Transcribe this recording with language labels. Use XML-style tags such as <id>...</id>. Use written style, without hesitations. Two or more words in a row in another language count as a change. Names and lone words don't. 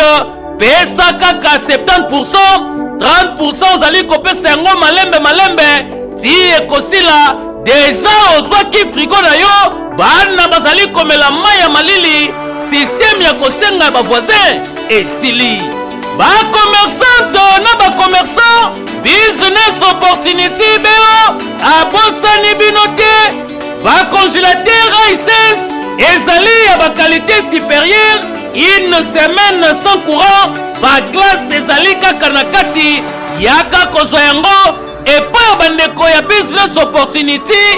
<ln>pesa kaka 70% 30% ozali kopesa yango malembe ti ekosila deja ozwaki frigo na yo bana bazali komela mai ya malili système ya kosenga bavoisin esili bacommerçante na bacommerçant</ln> <en>business opportunity</en> <ln>beo abosani bino te bacongélateur Hisense ezali ya bakalite supérieure.</ln> <fr>Une semaine sans courant,</fr> <ln>ba glace ezali kaka na kati yaka kozwa yango epai ya bandeko ya</ln> <en>business opportunity.</en>